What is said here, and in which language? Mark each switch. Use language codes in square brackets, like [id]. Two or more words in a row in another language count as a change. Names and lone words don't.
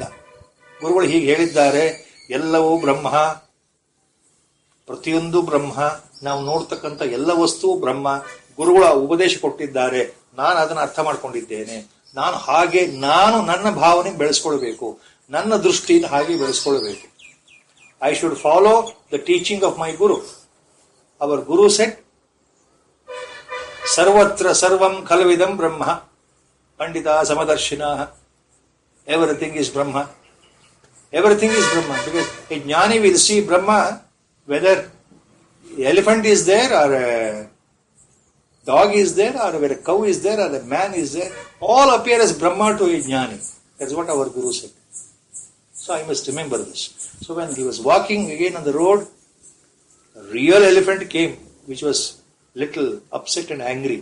[kn] ಗುರುಗಳು ಹೀಗೆ ಹೇಳಿದ್ದಾರೆ, ಎಲ್ಲವೂ ಬ್ರಹ್ಮ, ಪ್ರತಿಯೊಂದು ಬ್ರಹ್ಮ, ನಾವು ನೋಡ್ತಕ್ಕಂಥ ಎಲ್ಲ ವಸ್ತುವು ಬ್ರಹ್ಮ, ಗುರುಗಳ ಉಪದೇಶ ಕೊಟ್ಟಿದ್ದಾರೆ, ನಾನು ಅದನ್ನು ಅರ್ಥ ಮಾಡ್ಕೊಂಡಿದ್ದೇನೆ, ನಾನು ನನ್ನ ಭಾವನೆ ಬೆಳೆಸ್ಕೊಳ್ಬೇಕು, ನನ್ನ ದೃಷ್ಟಿಯನ್ನು ಹಾಗೆ ಬೆಳೆಸ್ಕೊಳ್ಬೇಕು. [en] I should follow the teaching of my guru. our guru said, [sa] ಸರ್ವತ್ರ ಸರ್ವಂ ಖಲ್ವಿದಂ ಬ್ರಹ್ಮ, ಪಂಡಿತ ಸಮದರ್ಶಿನ, [en] everything is Brahma, everything is Brahma. because a jnani will see Brahma whether elephant is there or a dog is there or whether a cow is there or a man is there, all appear as Brahma to a jnani. That's what our Guru said. So I must remember this. So when he was walking again on the road, a real elephant came, which was little upset and angry.